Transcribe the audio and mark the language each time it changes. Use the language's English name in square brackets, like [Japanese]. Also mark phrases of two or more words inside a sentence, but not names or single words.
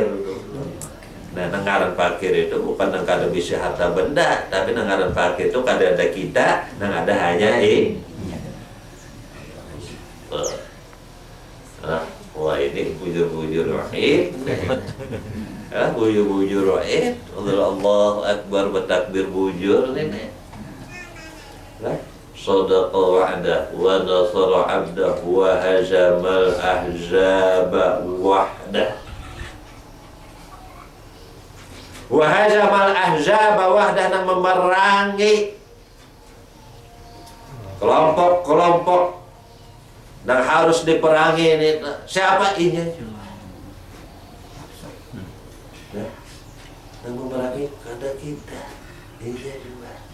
[Banjar] Nah, nanggaran fakir itu bukan nang kada bisa harta benda, tapi nanggaran fakir itu kada ada kita, nang ada hanya wah ini bujur-bujur wahid. Bujur-bujur wahid. [Arabic] الله أكبر [Banjar] bertakbir bujur ini. [Arabic] صدق وعده ونصر عبده وهزم الأحزاب وحده. وهزم الأحزاب وحده, [Banjar] nang memerangi kelompok-kelompok dan harus diperangi ini. Siapa ini? Nah, yang memerangi kada kita. Iya juga.